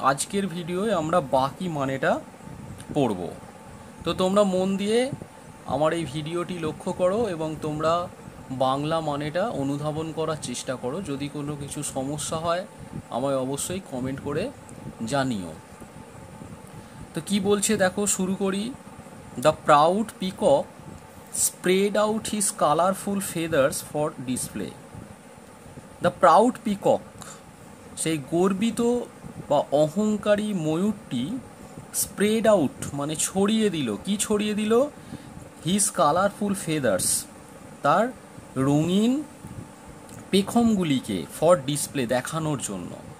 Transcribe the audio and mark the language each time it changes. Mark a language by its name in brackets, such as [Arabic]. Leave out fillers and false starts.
[Bangla] আজকের ভিডিওয়ে আমরা বাকি মানেটা পড়ব। তো তোমরা মন দিয়ে আমার এই ভিডিওটি লক্ষ্য করো এবং তোমরা বাংলা মানেটা অনুধাবন করার চেষ্টা করো। যদি কোনো কিছু সমস্যা হয় আমায় অবশ্যই কমেন্ট করে জানিও। তো কি বলছে দেখো, শুরু করি। [English] The proud peacock spread out his colorful feathers for display. The proud peacock, [Bangla] সেই গর্বিত বা অহংকারী ময়ূরটি [English] spread out [Bangla] মানে ছড়িয়ে দিল। কি ছড়িয়ে দিল? [English] his colourful feathers, [Bangla] তার রঙিন পেখমগুলিকে [English] for display [Bangla] দেখানোর জন্য।